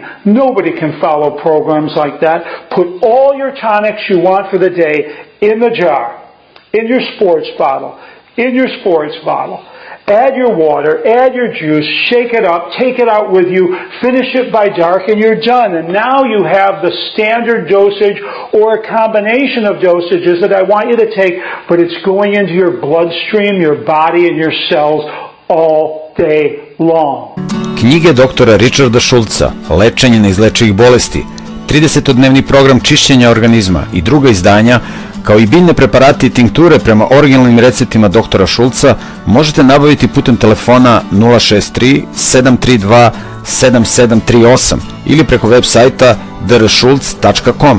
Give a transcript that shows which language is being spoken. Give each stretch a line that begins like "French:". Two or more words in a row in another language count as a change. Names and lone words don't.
English: Nobody can follow programs like that. Put all your tonics you want for the day in the jar, in your sports bottle, Add your water, add your juice, shake it up, take it out with you, finish it by dark, and you're done. And now you have the standard dosage or a combination of dosages that I want you to take, but it's going into your bloodstream, your body, and your cells all day long.
Serbian: Knjige doktora Ričarda Šulca, Lečenje neizlečivih bolesti, 30-dnevni program čišćenja organizma i druga izdanja, kao i biljne preparati i tinkture prema originalnim receptima doktora Šulca možete nabaviti putem telefona 063 732 7738 ili preko web sajta dršulc.com.